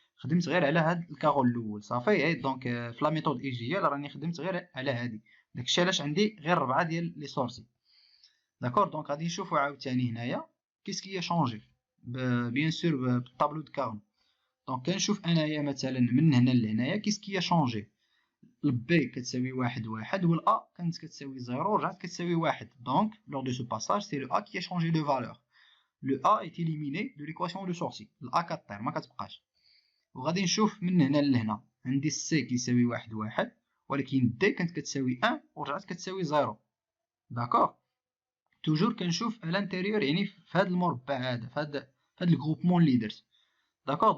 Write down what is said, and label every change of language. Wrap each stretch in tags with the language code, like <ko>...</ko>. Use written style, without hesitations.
<ar>خدمت غير على هاد الكارول الاول صافي. دونك في لا ميثود اي جي ال راني خدمت غير على هادي، داكشي علاش عندي غير 4 ديال لي سورسي. داكور. دونك غادي نشوفو عاوتاني هنايا كيسكي شونجي بيان سور بالطابلو دو كارن. دونك كنشوف انايا مثلا من هنا لهنايا كيسكي شونجي. البي كتساوي واحد واحد والأ كانت كتساوي زيرو رجعت كتساوي واحد.</ar> <fr>دونك lors de ce passage c'est le A qui a changé de valeur. Le A est éliminé de l'équation de sortie.</fr> <ar>الأ كطير ما كتبقاش. وغادي نشوف من هنا لهنا عندي السي كيساوي واحد واحد ولكن دي كانت كتساوي ان ورجعت كتساوي زيرو. داكوغ. توجور كنشوف على الانتيريور يعني في هذا المربع هذا في هذا الجروبمون اللي درت. داكوغ.</ar>